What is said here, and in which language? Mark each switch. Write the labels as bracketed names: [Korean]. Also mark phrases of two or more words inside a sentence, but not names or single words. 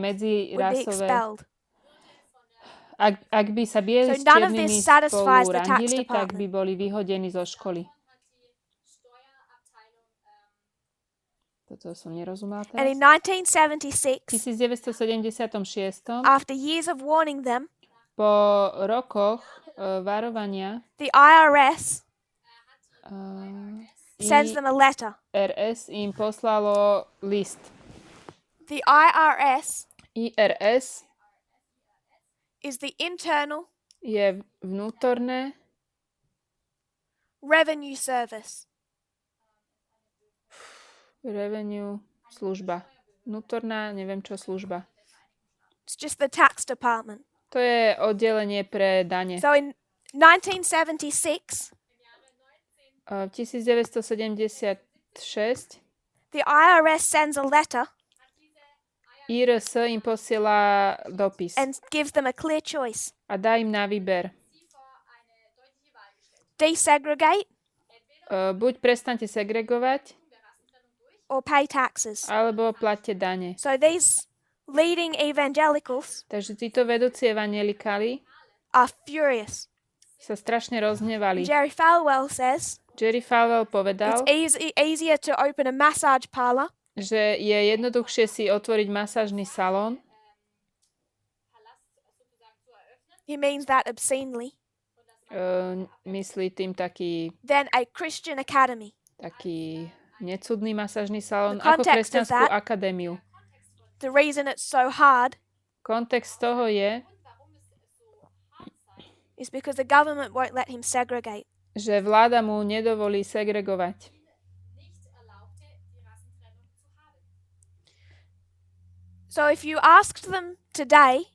[English] would be [Slovak] medzirasové, [English] expelled. [Slovak] ak by sa bieli [English] So [Slovak] s [English] none of [Slovak] čiernymi [English] this satisfies [Slovak] spolu [English] the tax [Slovak] randili, tak by [English] department. [Slovak] boli vyhodení zo školy. Toto som nerozumela [English] And in [Slovak] teraz. [English] 1976, [Slovak] 1976, [English] after years of warning them, [Slovak] po rokoch varovania, [English] the IRS sends [Slovak] IRS [English] them a letter. [Slovak] im poslalo list. [English] The IRS [Slovak] IRS [English] is the Internal [Slovak] je vnútorné [English] Revenue Service. [Slovak] revenue služba. Vnútorná, neviem čo služba. [English] It's just the tax department. [Slovak] To je oddelenie pre dane. [English] So in 1976, [Slovak] 1976 [English] the IRS sends a letter [Slovak] IRS im posiela dopis [English] and gives them a clear choice. [Slovak] a dá im na výber. [English] Desegregate [Slovak] Buď prestaňte segregovať, [English] or pay taxes. [Slovak] alebo platte dane. [English] So these leading evangelicals [Slovak] Takže títo vedúci evangelikáli [English] are furious. [Slovak] sa strašne roznevali. [English] Jerry Falwell says [Slovak] Jerry Falwell povedal, [English] it's easier to open a massage parlor [Slovak] že je jednoduchšie si otvoriť masážny salón. [English] he means that obscenely, [Slovak] Myslí tým taký [English] than a Christian academy. [Slovak] necudný masážny salón [English] The [Slovak] ako [English] context of [Slovak] kresťanskú [English] that- [Slovak] akadémiu. [English] The reason it's so hard [Slovak] Kontext toho je, [English] is because the government won't let him segregate. [Slovak] že vláda mu nedovolí segregovať. [English] So if you asked them today,